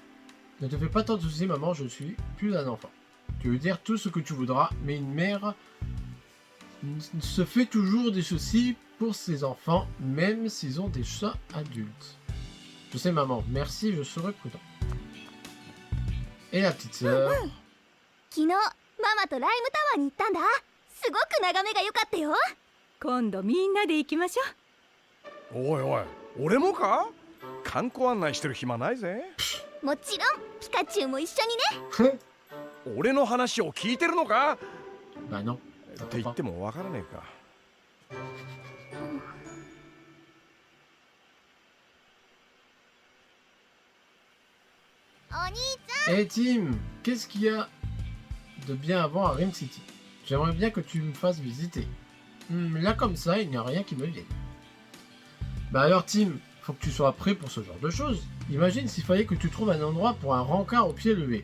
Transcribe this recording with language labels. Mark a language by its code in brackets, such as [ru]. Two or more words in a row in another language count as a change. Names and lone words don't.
[fr] Ne te fais pas tant de soucis, maman, je suis plus un enfant. Tu veux dire tout ce que tu voudras, mais une mère se fait toujours des soucis pour ses enfants, même s'ils ont des chats adultes. Je sais, maman, merci, je serai prudent. Et la petite sœur... [ja] 昨日ママとライムタワーに行ったんだ。すごく眺めが良かったよ。今度みんなで行きましょう。おいおい、俺もか？観光案内してる暇ないぜ。もちろんピカチュウも一緒にね。俺の話を聞いてるのか？ [fr] Bah non. [ja] って言ってもわからねえか。お兄ちゃん。 [fr] Eh Tim, qu'est-ce qu'il y a de bien à voir à Rim City? J'aimerais bien que tu me fasses visiter. Là comme ça, il n'y a rien qui me vienne. Bah alors Tim, faut que tu sois prêt pour ce genre de choses. Imagine s'il fallait que tu trouves un endroit pour un rencard au pied levé.